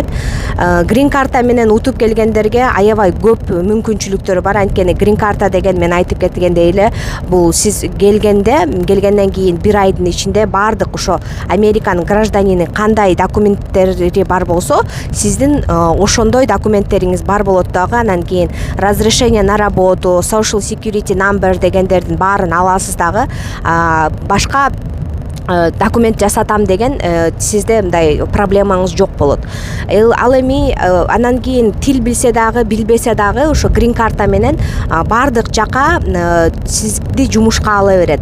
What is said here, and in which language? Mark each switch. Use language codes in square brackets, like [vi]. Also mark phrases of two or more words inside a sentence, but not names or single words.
[ky] Грин карта менен утуп келгендерге аябай көп мүмкүнчүлүктөр бар. Анткени грин карта деген мен айтып кеткендей эле, бул сиз келгенден кийин 1 айдын ичинде бардык ошо Американын гражданини кандай документтери бар болсо, сиздин ошондой документтериңиз бар болот дагы. Анан кийин [ru] разрешение на работу, [en] social security number [ky] дегендердин баарын аласыз дагы. Башка документ жасатам деген сизде мындай проблемаңыз жок болот. Ал эми анан кийин тил билсе дагы, билбесе дагы ошо грин карта менен бардык жака сизди жумушка ала берет.